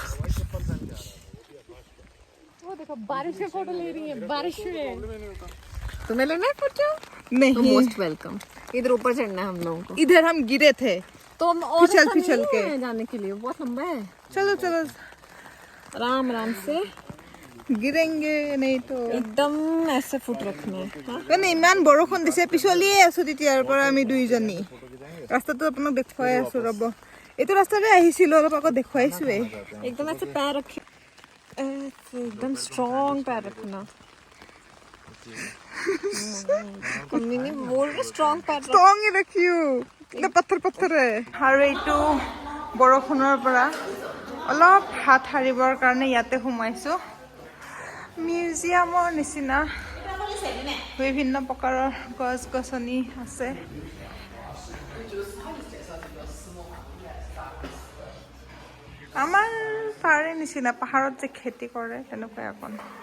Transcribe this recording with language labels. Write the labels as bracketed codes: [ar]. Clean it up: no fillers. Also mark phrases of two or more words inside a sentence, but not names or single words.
[hi] वो देखो बारिश में फोटो ले रही है बारिश में तुम्हें लेना है फोटो नहीं [en] most welcome [hi] इधर ऊपर चढ़ना है हम लोगों को इधर हम गिरे थे तो हम और फिसल रास्ता फिसल नहीं के। है जाने के लिए बहुत लंबा है चलो चलो आराम आराम से गिरेंगे नहीं तो एकदम ऐसे फुट रखना है हाँ? [as] মানে ইমান বৰষুণ দিছে পিছলিয়ে আছো তেতিয়াৰ পৰা আমি দুইজনী ৰাস্তাটো আপোনাক দেখুৱাই আছো ৰ'ব এইটো ৰাস্তাৰে আহিছিলো অলপ আগত দেখুৱাইছোৱে [hi] एकदम ऐसे पैर रखे ऐसे एकदम स्ट्रॉन्ग पैर रखना मम्मी ने बोल रही स्ट्रॉन्ग पैर रख [as] ষ্ট্ৰং ৰাখিও এটা পথৰ পথৰে আৰু এইটো বৰষুণৰ পৰা অলপ হাত সাৰিবৰ কাৰণে ইয়াতে সোমাইছো মিউজিয়ামৰ নিচিনা বিভিন্ন প্ৰকাৰৰ গছ গছনি আছে আমাৰ তাৰে নিচিনা পাহাৰত যে খেতি কৰে তেনেকুৱা এখন